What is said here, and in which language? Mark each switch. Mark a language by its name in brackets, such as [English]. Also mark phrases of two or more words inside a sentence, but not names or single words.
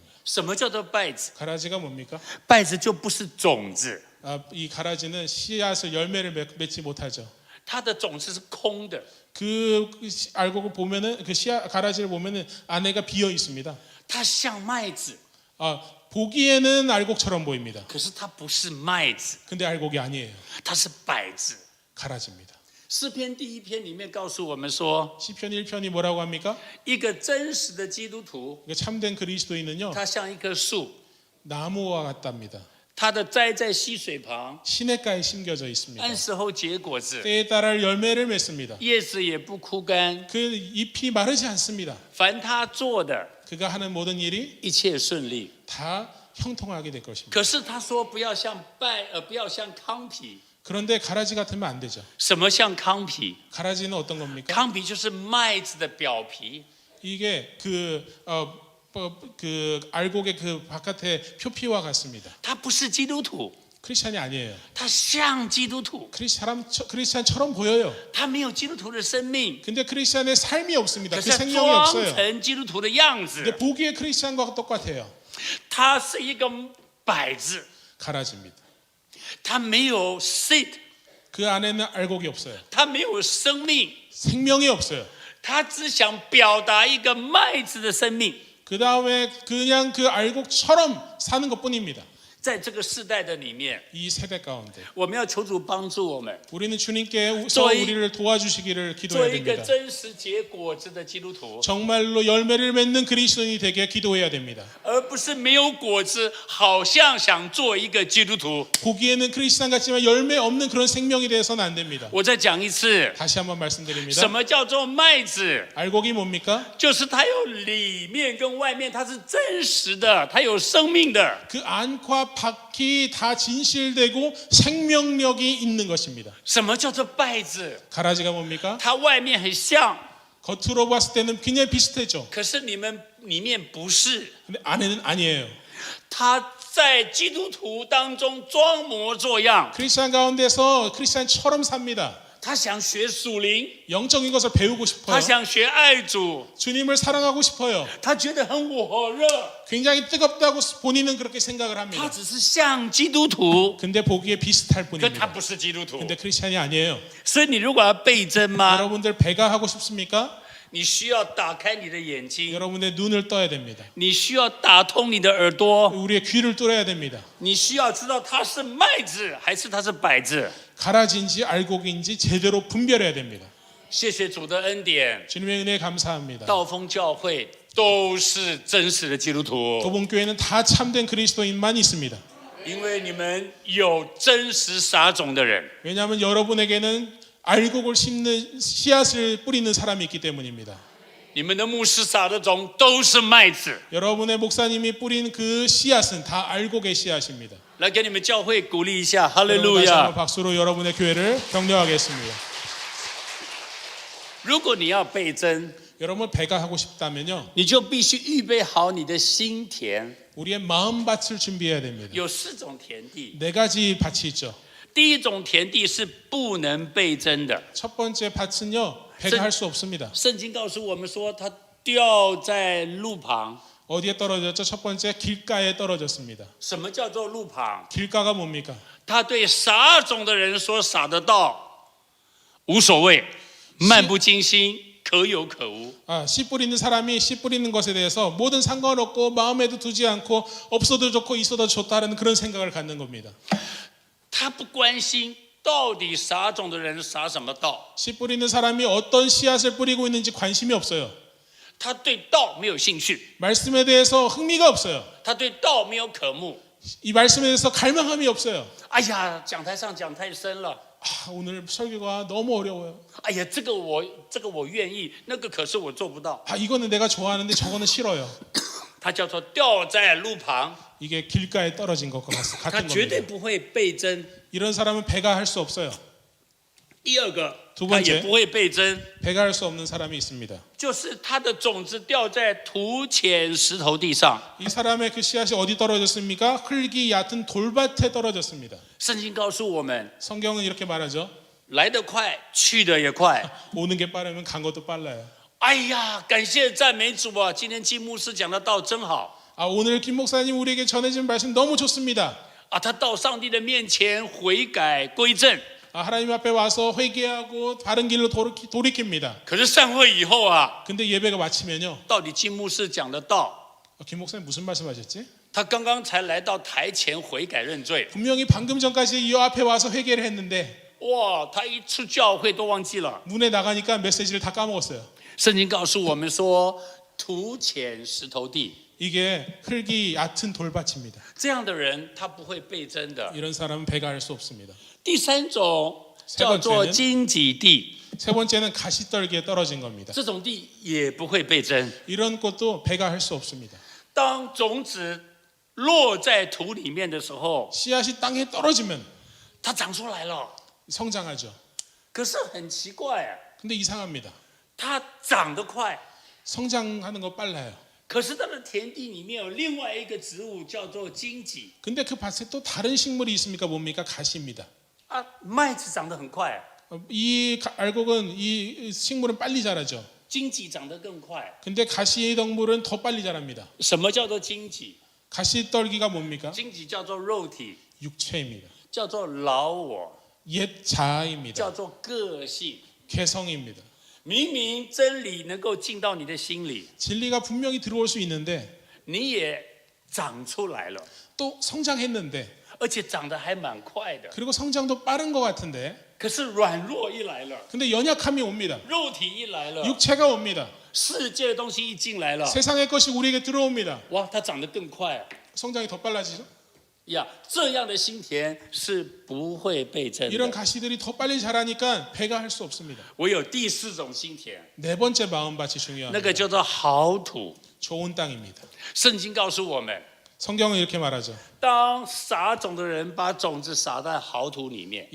[Chinese] 什么叫做稗子？ [Korean] 가라지가 뭡니까? [Chinese] 稗子就不是种子， [Korean] 이 가라지는 씨앗을 열매를 맺지 못하죠. [Chinese] 它的种子是空的， [Korean] 그 알곡을 보면은 그 씨앗 가라지를 보면은 안에가 비어 있습니다. [Chinese] 它像麦子， [Korean] 보기에는 알곡처럼 보입니다. [Chinese] 可是它不是麦子， [Korean] 근데 알곡이 아니에요. [Chinese] 它是稗子。 [Korean] 가라지입니다. [Chinese] 诗篇第一篇里面告诉我们说， [Korean] 시편 1편이 뭐라고 합니까? [Chinese] 一个真实的基督徒， [Korean] 참된 그리스도인은요 [Chinese] 他像一棵树， [Korean] 나무와 같답니다. [Chinese] 它的栽在溪水旁， [Korean] 시냇가에 심겨져 있습니다. [Chinese] 按时候结果子， [Korean] 때에 따라 열매를 맺습니다. [Chinese] 叶子也不枯干。 [Korean] 그 잎이 마르지 않습니다. [Chinese] 凡他做的， [Korean] 그가 하는 모든 일이 [Chinese] 一切顺利。 [Korean] 다 형통하게 될 것입니다. [Chinese] 可是他说不要像不要像糠皮。 [Korean] 그런데 가라지 같으면 안 되죠. [Chinese] 什么像糠皮？ [Korean] 가라지는 어떤 겁니까? [Chinese] 糠皮就是麦子的表皮， [Korean] 이게 그 알곡의 그 바깥의 표피와 같습니다. [Chinese] 他不是基督徒， [Korean] 크리스찬이 아니에요. [Chinese] 他像基督徒， [Korean] 크리스찬처럼 보여요. [Chinese] 他没有基督徒的生命， [Korean] 근데 크리스찬의 삶이 없습니다. [Chinese] 可 [Korean] 그 [Chinese] 是他 [Korean] 생명이 [Chinese] 装 [Korean] 없어요. [Chinese] 成基督徒的样 [Korean] 근데 [Chinese] 子。 [Korean] 보기에 크리스찬과 똑같아요. [Chinese] 他是一个稗子， [Korean] 가라지입니다. [Chinese] 他没有 seed， [Korean] 그 안에는 알곡이 없어요. [Chinese] 他没有生命， [Korean] 생명이 없어요. [Chinese] 他只想表达一个麦子的生命。 [Korean] 그 다음에 그냥 그 알곡처럼 사는 것뿐입니다. [Chinese] 在这个世代的里面， [Korean] 이 세대 가운데 [Chinese] 我们要求主帮助我们， [Korean] 우리는 주님께서 저희- 우리를 도와주시기를 [Chinese] 做 [Korean] 기도해야 [Chinese] 一个 [Korean] 됩니다. [Chinese] 真实结果子的基督徒， [Korean] 정말로 열매를 맺는 그리스도인이 되게 기도해야 됩니다. [Chinese] 而不是没有果子，好像想做一个基督徒。 [Korean] 보기에는 크리스찬 같지만 열매 없는 그런 생명이 되어서는 안 됩니다. [Chinese] 我再讲一次， [Korean] 다시 한번 말씀드립니다. [Chinese] 什么叫做麦子？ [Korean] 알곡이 뭡니까? [Chinese] 就是它有里面跟外面，它是真实的，它有生命的。 [Korean] 그 안과 밖이 다 진실되고 생명력이 있는 것입니다. [Chinese] 什么叫做稗子？ [Korean] 가라지가 뭡니까? [Chinese] 它外面很像， [Korean] 겉으로 봤을 때는 굉장히 비슷해죠. [Chinese] 可是你们里面不是。 [Korean] 근데 안에는 아니에요. [Chinese] 他在基督徒当中装模作样， [Korean] 크리스찬 가운데서 크리스찬처럼 삽니다. [Chinese] 他想学属灵， [Korean] 영적인 것을 배우고 [Chinese] 他 [Korean] 싶어요. [Chinese] 想学爱主， [Korean] 주님을 사랑하고 싶어요. [Chinese] 他觉得很火热， [Korean] 굉장히 뜨겁다고 본인은 그렇게 생각을 [Chinese] 他 [Korean] 합니다. [Chinese] 只是像基督徒， [Korean] 근데 보기에 비슷할 [Chinese] 可他 [Korean] 뿐입니다. [Chinese] 不是基督徒。 [Korean] 근데 크리스찬이 아니에요. [Chinese] 所以你如果要倍增吗？ [Korean] 여러분들 배가 하고 싶습니까? [Chinese] 你需要打开你的眼睛， [Korean] 여러분의 눈을 떠야 됩니다. [Chinese] 你需要打通你的耳朵， [Korean] 우리의 귀를 뚫어야 됩니다. [Chinese] 你需要知道它是麦子还是它是稗子。 [Korean] 가라지인지 알곡인지 제대로 분별해야 됩니다. [Chinese] 谢谢主的恩典， [Korean] 주님의 은혜에 감사합니다. [Chinese] 道丰教会都是真实的基督徒， [Korean] 도봉교회는 다 참된 그리스도인만 있습니다. [Chinese] 因为你们有真实撒种的人。 [Korean] 왜냐하면 여러분에게는 알곡을 심는 씨앗을 뿌리는 사람이 있기 때문입니다. [Chinese] 你们的牧师撒的种都是麦子， [Korean] 여러분의 목사님이 뿌린 그 씨앗은 다 알곡의 씨앗입니다. [Chinese] 来给你们教会鼓励一下，哈利 [Korean] 여러분 [Chinese] 路 [Korean] 다시 한번 [Chinese] 亚！ [Korean] 박수로 여러분의 교회를 격려하겠습니다. [Chinese] 如果你要倍增， [Korean] 여러분 배가 하고 싶다면요, [Chinese] 你就必须预备好你的心田。 [Korean] 우리의 마음밭을 준비해야 됩니다. [Chinese] 有4种田地， [Korean] 네 가지 밭이 있죠. [Chinese] 第一种田地是不能倍增的。 [Korean] 첫 번째 밭은요, 배가 할 수 없습니다. [Chinese] 圣经告诉我们说，它掉在路旁。 [Korean] 어디에 떨어졌죠? 첫 번째 길가에 떨어졌습니다. [Chinese] 什么叫做路旁？ [Korean] 길가가 뭡니까? [Chinese] 他对撒种的人说：“撒得到，无所谓，漫不经心，可有可无。 [Korean] 씨 뿌리는 사람이 씨 뿌리는 것에 대해서 뭐든 상관없고 마음에도 두지 않고 없어도 좋고 있어도 좋다는 그런 생각을 갖는 겁니다. [Chinese] 他不关心到底撒种的人撒什么道， [Korean] 씨 뿌리는 사람이 어떤 씨앗을 뿌리고 있는지 관심이 없어요. [Chinese] 他对道没有兴趣， [Korean] 말씀에 대해서 흥미가 없어요. [Chinese] 他对道没有渴慕。 [Korean] 이 말씀에 대해서 갈망함이 없어요. [Chinese] 哎呀，讲台上讲太深了。 [Korean] 아, 오늘 설교가 너무 어려워요. [Chinese] 哎呀，这个我愿意，那个可是我做不到。 [Korean] 아, 이거는 내가 좋아하는데 저거는 싫어요. [Chinese] 它叫做掉在路旁， [Korean] 이게 길가에 떨어진 것과 [Chinese] 它 [Korean] 같은 [Chinese] 绝对 [Korean] 겁니다. [Chinese] 不会倍增。 [Korean] 이런 사람은 배가 할 수 없어요. [Chinese] 第二个， [Korean] 두 [Chinese] 它 [Korean] 번째 [Chinese] 也不会倍增， [Korean] 배가 할 수 없는 사람이 있습니다. [Chinese] 就是它的种子掉在土浅石头地上。 [Korean] 이 사람의 그 씨앗이 어디 떨어졌습니까? 흙이 얕은 돌밭에 떨어졌습니다. [Chinese] 圣经告诉我们， [Korean] 성경은 이렇게 말하죠. [Chinese] 来得快，去得也快。 [Korean] 오는 게 빠르면 간 것도 빨라요. [Chinese] 哎呀，感谢赞美主啊！今天金牧师讲的道真好 [Korean] 아, 오늘 김 목사님 우리에게 전해진 말씀 너무 좋습니다. 啊！ [Chinese] 他到上帝的面前悔改归正， [Korean] 아, 하나님 앞에 와서 회개하고 바른 길로 돌이킵니다. [Chinese] 可是散会以后啊， [Korean] 근데 예배가 마치면요. [Chinese] 到底金牧师讲的道， [Korean] 김 목사님 무슨 말씀하셨지? [Chinese] 他刚刚才来到台前悔改认罪， [Korean] 분명히 방금 전까지 이 앞에 와서 회개를 했는데 [Chinese] 哇！他一出教会都忘记了。 [Korean] 문에 나가니까 메시지를 다 까먹었어요. [Chinese] 圣经告诉我们说，土浅石头地， [Korean] 이게 흙이 얕은 돌밭입니다. [Chinese] 这样的人他不会倍增的。 [Korean] 이런 사람은 배가 할 수 없습니다. [Chinese] 第三种叫做荆棘地， [Korean] 세 번째는 가시떨기에 떨어진 겁니다. [Chinese] 这种地也不会倍增。 [Korean] 이런 것도 배가 할 수 없습니다. [Chinese] 当种子落在土里面的时候， [Korean] 씨앗이 땅에 떨어지면 [Chinese] 它长出来了。 [Korean] 성장하죠. [Chinese] 可是很奇怪啊， [Korean] 근데 이상합니다. [Chinese] 它长得快， [Korean] 성장하는 거 빨라요. [Chinese] 可是它的田地里面有另外一个植物叫做荆棘 [Korean] 근데 그 밭에 또 다른 식물이 있습니까? 뭡니까? 가시입니다. [Chinese] 啊，麦子长得很快， [Korean] 이 알곡은 이 식물은 빨리 자라죠. [Chinese] 荆棘长得更快。 [Korean] 근데 가시 덩물은 더 빨리 자랍니다. [Chinese] 什么叫做荆棘？ [Korean] 가시떨기가 뭡니까? [Chinese] 荆棘叫做肉体， [Korean] 육체입니다. [Chinese] 叫做老我， [Korean] 옛 자아입니다. [Chinese] 叫做个性。 [Korean] 개성입니다. [Chinese] 明明真理能够进到你的心里， [Korean] 진리가 분명히 들어올 수 있는데 [Chinese] 你也长出来了， [Korean] 또 성장했는데 [Chinese] 而且长得还蛮快的。 [Korean] 그리고 성장도 빠른 것 같은데 [Chinese] 可是软弱一来了， [Korean] 근데 연약함이 옵니다. [Chinese] 肉体一来了， [Korean] 육체가 옵니다. [Chinese] 世界的东西一进来了， [Korean] 세상의 것이 우리에게 들어옵니다. [Chinese] 哇，它长得更快 [Korean] 성장이 더 빨라지죠. [Chinese] 呀！这样的心田是不会倍增 [Korean] 이런 [Chinese] 的。 [Korean] 가시들이 더 빨리 자라니까 배가 할 수 없습니다. [Chinese] 唯有第四种心田， [Korean] 네 번째 마음밭이 [Chinese] 那 [Korean] 중요합니다. [Chinese] 个叫做好土。 [Korean] 좋은 땅입니다. [Chinese] 圣经告诉我们， [Korean] 성경은 이렇게 말하죠. [Chinese] 当撒种的人把种子撒在好土里面，